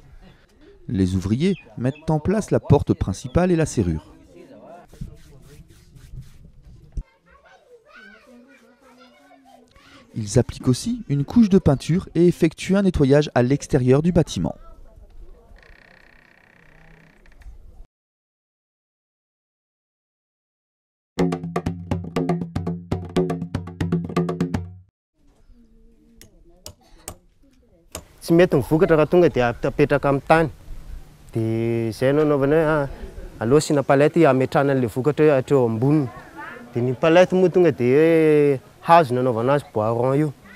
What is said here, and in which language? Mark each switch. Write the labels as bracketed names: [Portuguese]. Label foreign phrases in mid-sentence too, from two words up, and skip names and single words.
[French] Les ouvriers mettent en place la porte principale et la serrure. Ils appliquent aussi une couche de peinture et effectuent un nettoyage à l'extérieur du bâtiment. [Malagasy] Tsy mety mivokatra raha tonga dia apetraka amin'ny tany, dia izay no anaovana hoe aloha asina palety ametrahana an'ilay vokatra hoe hatreo amboniny, dia ny palety moa tonga dia hoe hazo no anaovana azy [French] bois rond [Malagasy] io.